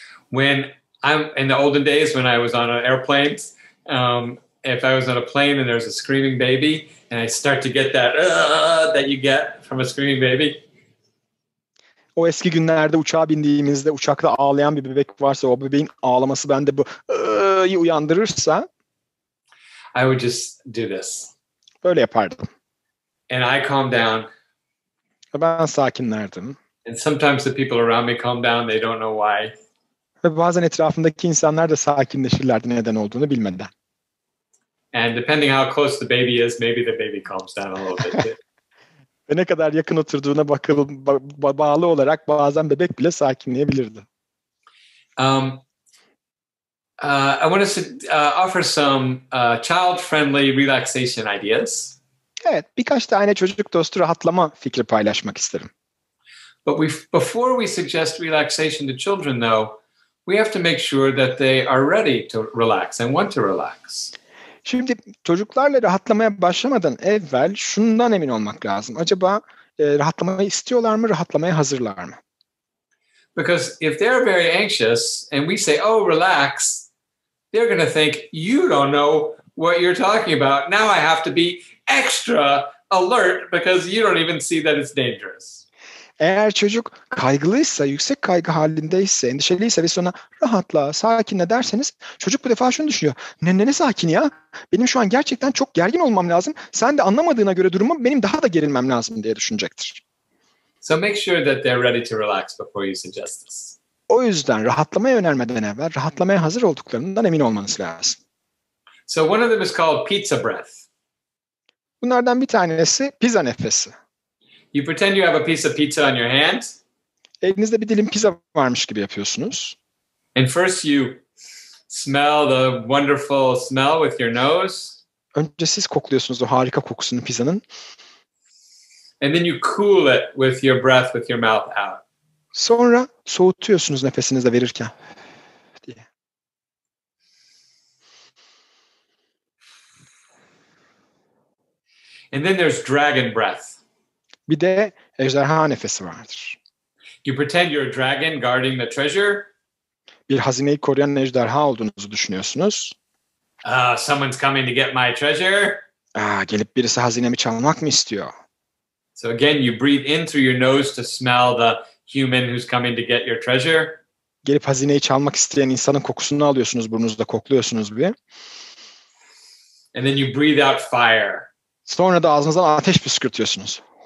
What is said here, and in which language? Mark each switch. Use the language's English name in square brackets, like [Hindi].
[English] When I'm in the olden days when I was on airplanes, if I was on a plane and there's a screaming baby and I start to get that you get from a screaming baby. [Turkish] O eski günlerde uçağa bindiğimizde uçakta ağlayan bir bebek varsa o bebeğin ağlaması bende bu uyandırırsa [English] I would just do this. [Turkish] Böyle yapardım. [English] And I calm down. [Turkish] Ben sakinlerdim. [English] And sometimes the people around me calm down. They don't know why. [Turkish] Ve bazen etrafındaki insanlar da sakinleşirlerdi neden olduğunu bilmeden. [English] And depending how close the baby is, maybe the baby calms down a little bit too. [Turkish] Ve ne kadar yakın oturduğuna bağlı olarak bazen bebek bile sakinleyebilirdi. [English] I want to offer some child-friendly relaxation ideas. [Turkish] Evet, birkaç tane çocuk dostu rahatlama fikri paylaşmak isterim. [English] But before we suggest relaxation to children, though, we have to make sure that they are ready to relax and want to relax. [Turkish] Şimdi çocuklarla rahatlamaya başlamadan evvel şundan emin olmak lazım. Acaba rahatlamayı istiyorlar mı, rahatlamaya hazırlar mı? [English] Because if they're very anxious and we say, oh, relax, they're going to think you don't know what you're talking about. Now I have to be extra alert because you don't even see that it's dangerous. [Turkish] Eğer çocuk kaygılıysa, yüksek kaygı halindeyse, endişeliyse ve sonra rahatla, sakinle derseniz çocuk bu defa şunu düşünüyor. Ne sakin ya? Benim şu an gerçekten çok gergin olmam lazım. Sen de anlamadığına göre durumu benim daha da gerilmem lazım diye düşünecektir. [English] So make sure that they're ready to relax before you suggest this. [Turkish] O yüzden rahatlamaya önermeden evvel rahatlamaya hazır olduklarından emin olmanız lazım. [English] So one of them is called pizza breath. [Turkish] Bunlardan bir tanesi pizza nefesi. [English] You pretend you have a piece of pizza on your hand. [Turkish] Elinizde bir dilim pizza varmış gibi yapıyorsunuz. [English] And first you smell the wonderful smell with your nose. [Turkish] Önce siz kokluyorsunuz o harika kokusunu pizzanın. [English] And then you cool it with your breath, with your mouth out. [Turkish] Sonra soğutuyorsunuz nefesinizle verirken. diye. [English] And then there's dragon breath. [Turkish] Bir de ejderha nefesi vardır. [English] You pretend you're a dragon guarding the treasure. [Turkish] Bir hazineyi koruyan ejderha olduğunuzu düşünüyorsunuz. [English] Someone's coming to get my treasure. [Turkish] Gelip birisi hazinemi çalmak mı istiyor? [English] So again, you breathe in through your nose to smell the human who's coming to get your treasure. [Turkish] Gelip hazineyi çalmak isteyen insanın kokusunu alıyorsunuz, burnunuzda kokluyorsunuz bir. [English] And then you breathe out fire. [Turkish] Sonra da ağzınızdan ateş püskürtüyorsunuz.